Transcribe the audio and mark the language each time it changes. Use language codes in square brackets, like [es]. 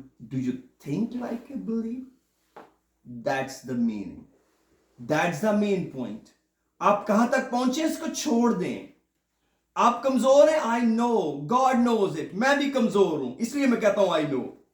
[en] Do you think like a believer? That's the meaning. That's the main point. [hi] आप कहां तक पहुंचे इसको छोड़ दें। आप कमजोर हैं, [en] I know, God knows it. [hi] मैं भी कमजोर हूं, इसलिए मैं कहता हूं [en] I know.